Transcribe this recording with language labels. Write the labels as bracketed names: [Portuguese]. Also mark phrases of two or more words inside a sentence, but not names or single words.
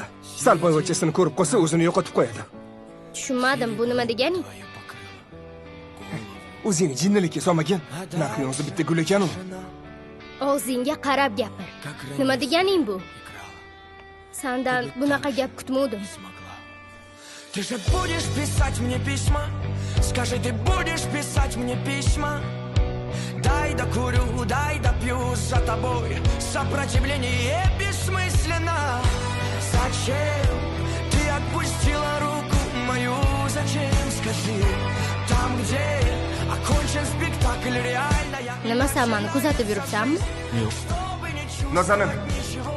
[Uzbek] Sal boyvachasini ko'rib qolsa o'zini yo'qotib qo'yadi. Tushunmadim, bu nima deganing? O'zingni jinnilikka solmagan. Narxi o'zi bitta gul ekan-u. Og'zingga qarab gapir. Nima deganing bu? Sendan bunaqa gap kutmovdim. [Russian] Ты же будешь писать мне письма? Скажи, ты будешь писать мне письма? Дай докурю, дай допью за тобой. Сопротивление бессмысленно. Зачем ты отпустила руку мою? Зачем, скажи? Там, где окончен спектакль, реально я... [Uzbek] Nima sen meni kuzatib yuribsanmi? Nazanin,